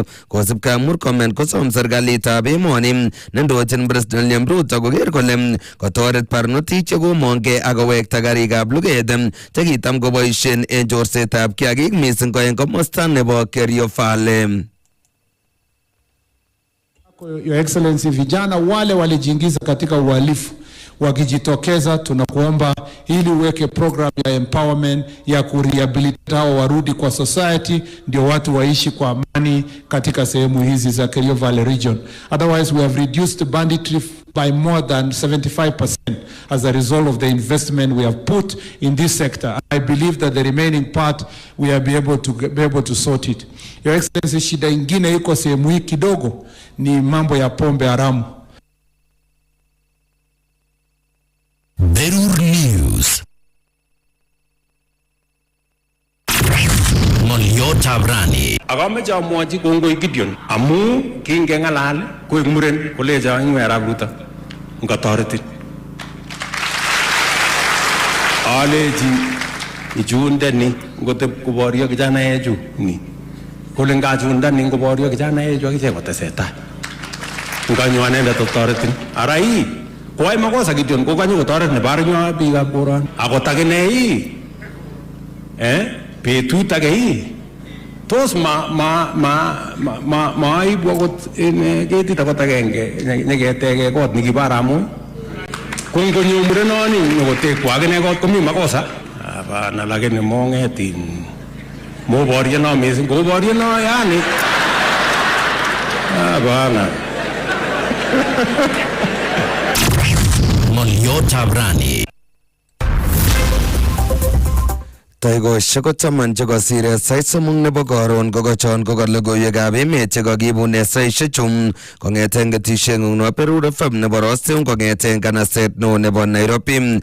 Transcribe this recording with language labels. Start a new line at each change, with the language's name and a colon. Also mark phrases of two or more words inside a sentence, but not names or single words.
Kalenjin: Kosibkei Murkomen kosom serikalitab emoni nendochin President William Ruto koker kole kotoret barnotik chekomongkei ak kowekta karikab luget chekitam koboisien en chorsetab kiagik missing ko en komosta nebo Kerio Valley.
English: Your Excellency,
Swahili: vijana wale walijiingiza katika uhalifu wakijitokeza, tunakuomba ili uweke program ya empowerment ya kurehabilitate hao warudi kwa society, ndio watu waishi kwa amani katika sehemu hizi za Kerio Valley region.
English: Otherwise we have reduced banditry by more than 75% as a result of the investment we have put in this sector. I believe that the remaining part we will be able to sort it. Your Excellency,
Swahili: shida ingine iko sehemu hii kidogo ni mambo ya pombe haramu.
Kalenjin: Berur News. Ng'oliotab rani. Akameche amwochi kongoi Gideon amu kingeng'alal koek muren kolecho ing'we Arap Ruto ngatoretin. Alechi ichundeni ngotep koboryo kijanaechu ni. Kole ngachundani ngoboryo kijanaechu akichek kotesetai. Nganyo anendet toretin. Ara hii koai makosa Gideon kokanyo kotoret nebarnyo biikab koron. Akot akine betut age hii tos aibu akot en ketit akot agenge neketeke kot nikibar amu ko ngonyo murenoni nyokotekwa akine kot komi makosa.
Swahili: Hapana, lakini
Kalenjin: mong'etin moborye no missing koborye no yani.
Swahili: Hapana.
Kalenjin: Ng'oliotab rani. Taikoshek ko taman chekosire sait somok nebo koron kokochon kokalogoiwekab emet chekakibune saishek chum kong'eten ketisheng'ung nebo Berur FM nebo Rostium kong'eten kanaset neo nebo Nairobi.